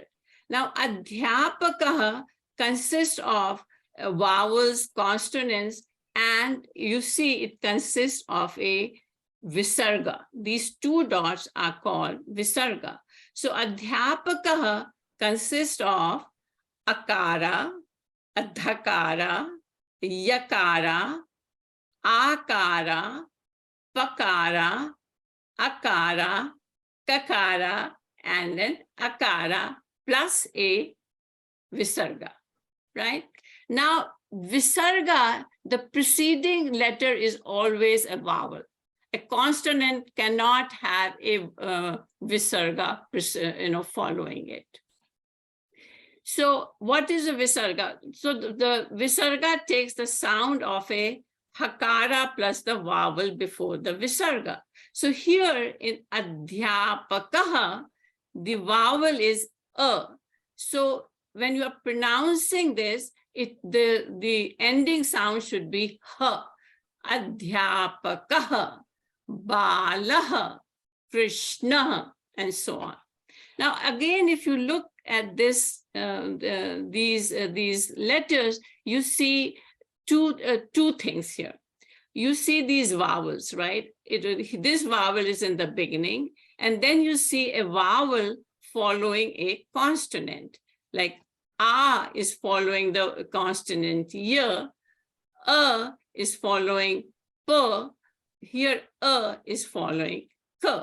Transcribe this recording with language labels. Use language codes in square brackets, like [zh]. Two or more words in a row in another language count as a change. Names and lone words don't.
[en] Now adhyapakah consists of vowels, consonants, and you see it consists of a visarga. These two dots are called visarga. So adhyapakah consists of [sa] akara, adhakara, yakara, akara, pakara, akara, kakara, [en] and then akara plus a visarga, right? Now, visarga, the preceding letter is always a vowel. A consonant cannot have a visarga, following it. So what is a visarga? So the visarga takes the sound of a hakara plus the vowel before the visarga. So here in adhyapakah, the vowel is a. So when you are pronouncing this, the ending sound should be ha. [sa] Adhyapakah, balah, [en] krishna, and so on. Now again, if you look at this, these letters, you see two things here. You see these vowels, right? This vowel is in the beginning, and then you see a vowel following a consonant, like a is following the consonant y, a is following p, here a is following k.